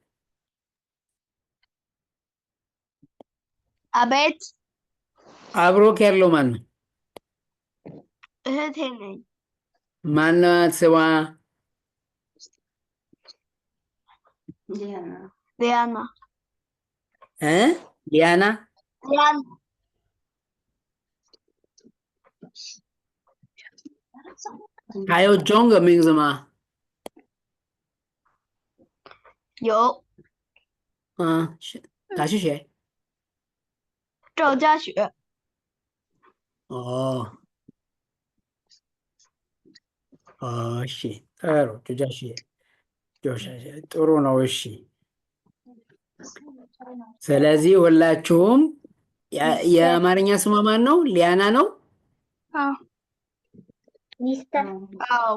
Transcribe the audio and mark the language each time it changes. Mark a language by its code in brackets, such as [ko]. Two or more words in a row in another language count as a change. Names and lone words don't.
[am] አቤት። አብሮክ ያለው ማን ነው? እህቴ ነኝ። ማናት ስሟ? ሊያና። ሊያና ሊያና። [zh] 还有中文名字吗？有。他是谁？赵家雪。 [am] 哦，እሺ ጥሩ ጆጃሽ ጥሩ ነው። እሺ ስለዚህ ሁላችሁም የአማርኛ ስሟ ማን ነው? ሊያና ነው? አዎ።